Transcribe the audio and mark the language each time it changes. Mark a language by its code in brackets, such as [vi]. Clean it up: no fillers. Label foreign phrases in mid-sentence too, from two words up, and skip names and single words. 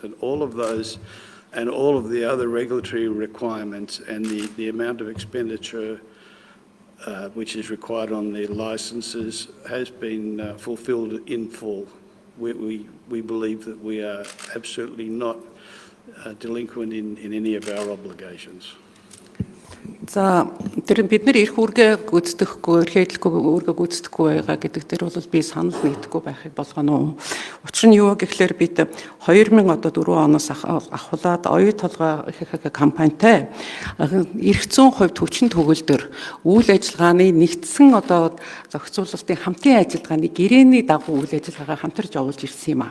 [en] And all of those and all of the other regulatory requirements and the amount of expenditure which is required on the licenses has been fulfilled in full. We believe that we are absolutely not delinquent in any of our obligations. [mn] За тэр бид нар эрх үүргээ гүйцэтгэхгүй, эрхэлэхгүй үүргээ гүйцэтгэхгүй байгаа гэдэг дээр бол би санал нийтэхгүй байхыг болгоно. Учир нь юу гэхлээр бид 2004 оноос ахуулаад Оюу толгой ХХК компанитай эрх зүйн хувьд хүчин төгөлдөр үйл ажиллагааны нэгдсэн одоо зохицуулалтын хамтын ажиллагааны гэрээний дагуу үйл ажиллагаагаа хамтарч явуулж ирсэн юм а.